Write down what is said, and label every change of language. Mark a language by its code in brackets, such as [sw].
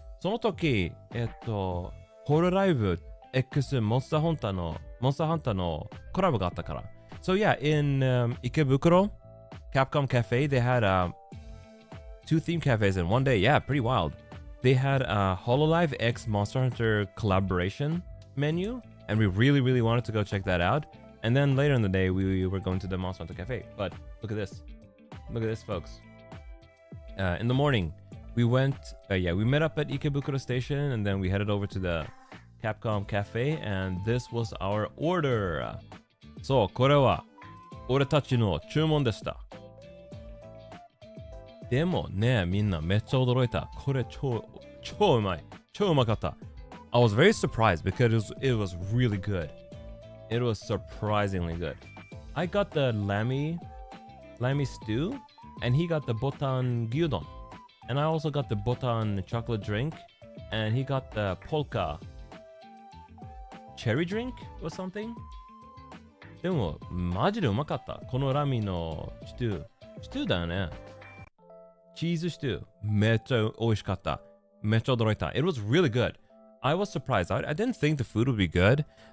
[ja] その時、ホロライブ X モンスターハンターのコラボがあったから。 [en] So yeah, in Ikebukuro, Capcom Cafe, they had 2 theme cafes in one day. Yeah, pretty wild. They had a Hololive X Monster Hunter collaboration menu, and we really, really wanted to go check that out. And then later in the day, we were going to the Monster Hunter Cafe. But look at this. Look at this, folks. In the morning, we met up at Ikebukuro Station, and then we headed over to the Capcom Cafe, and this was our order. [ja] そう、これは俺たちの注文でした。でもね、みんなめっちゃ驚いた。これ超うまい。超うまかった。 [en] I was very surprised because it was really good. It was surprisingly good. I got the lammy stew, and he got the botan gyudon. And I also got the botan chocolate drink, and he got the polka cherry drink or something. [ja] でも、マジでうまかった。このラミのシチューだよね。チーズシチュー。めっちゃ美味しかった。めっちゃ驚いた。 [en] It was really good. I was surprised. I didn't think the food would be good.